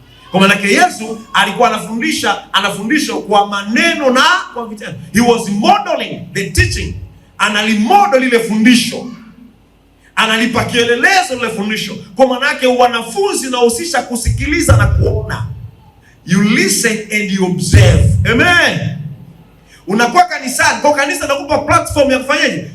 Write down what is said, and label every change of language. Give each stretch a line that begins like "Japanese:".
Swahili: Kwa maana Yesu alikuwa anafundisha kwa maneno na kwa vitendo.
English: He was modeling the teaching.
Swahili: Analimodel ile fundisho. Analipa kielelezo ile fundisho. Kwa maana wanafunzi nahusisha kusikiliza na kuona.
English: You listen and you observe. Amen.
Swahili: Unakuwa kanisani, kwa kanisa nakupa platform ya kufanyaje?